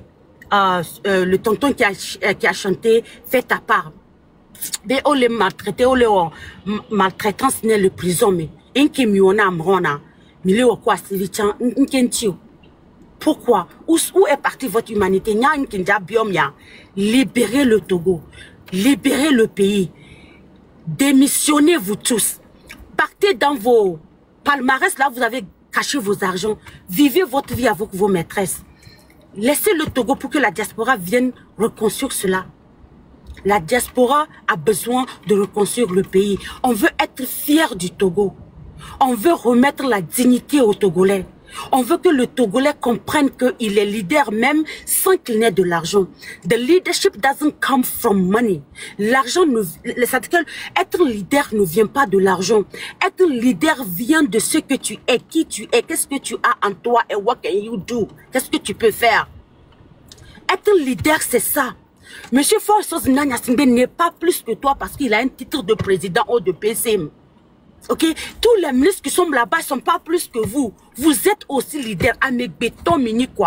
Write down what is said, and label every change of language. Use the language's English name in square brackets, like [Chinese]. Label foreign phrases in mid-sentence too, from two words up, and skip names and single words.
[French] Le tonton qui a chanté fait ta part. Mais on les maltraité, on les maltraitance n'est le prison mais inki miona amrona, mille ou quoi silichan nkentio. Pourquoi? Où est partie votre humanité? Nya nkinja biomia. Libérez le Togo, libérez le pays, démissionnez-vous tous. Partez dans vos palmarès, là vous avez caché vos argents. Vivez votre vie avec vos maîtresses. Laissez le Togo pour que la diaspora vienne reconstruire cela. La diaspora a besoin de reconstruire le pays. On veut être fier du Togo. On veut remettre la dignité aux Togolais. On veut que le Togolais comprenne qu'il est leader même sans qu'il n'ait de l'argent. [English] The leadership doesn't come from money. [French] L'argent être leader ne vient pas de l'argent. Être leader vient de ce que tu es, qui tu es, qu'est-ce que tu as en toi et [English] what can you do? [French] Qu'est-ce que tu peux faire? Être leader, c'est ça. Monsieur Forsos Nanyasingbe n'est pas plus que toi parce qu'il a un titre de président ou de PCM. Ok, tous les ministres qui sont là-bas ne sont pas plus que vous. Vous êtes aussi leader. Avec béton mini quoi.